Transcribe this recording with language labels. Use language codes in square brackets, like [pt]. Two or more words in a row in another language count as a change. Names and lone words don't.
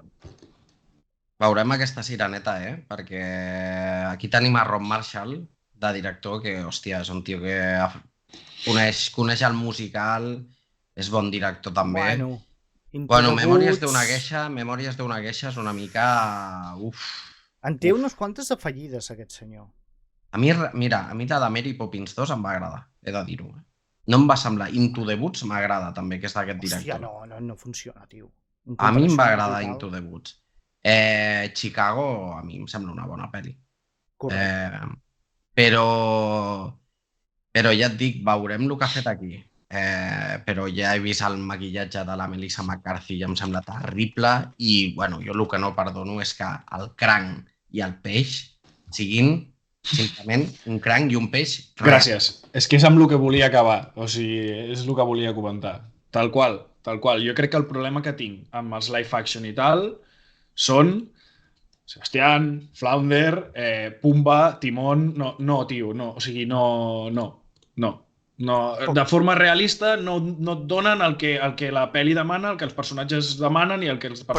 [ca] Veurem aquesta Sireneta, perquè aquí tenim a Rob Marshall, de director, que, hòstia, és un tio que coneix el musical, és bon director també. Bueno, Memòries d'una queixa és una mica... En té unes quantes de fallides, aquest senyor. A mi, mira, a mi de Mary Poppins 2 em va agradar, he de dir-ho. No em va semblar. Into the Woods m'agrada també, que és d'aquest director. Hòstia, no funciona, tio. A mi em va agradar Into the Woods. Chicago a mi em sembla una bona pel·li. Però ja et dic, veurem el que ha fet aquí. però ja he vist el maquillatge de la Melissa McCarthy i em sembla terrible i, bueno, jo el que no perdono és que el cranc i el peix siguin simplement un cranc i un peix real. Gràcies. És que és amb el que volia acabar. O sigui, és el que volia comentar. Tal qual, tal qual. Jo crec que el problema que tinc amb els [en] live action [ca] i tal són Sebastián, Flounder, Pumba, Timón... No, tio, no. O sigui, no. De forma realista no et donen el que la pel·li demana, el que els personatges demanen i el que els Però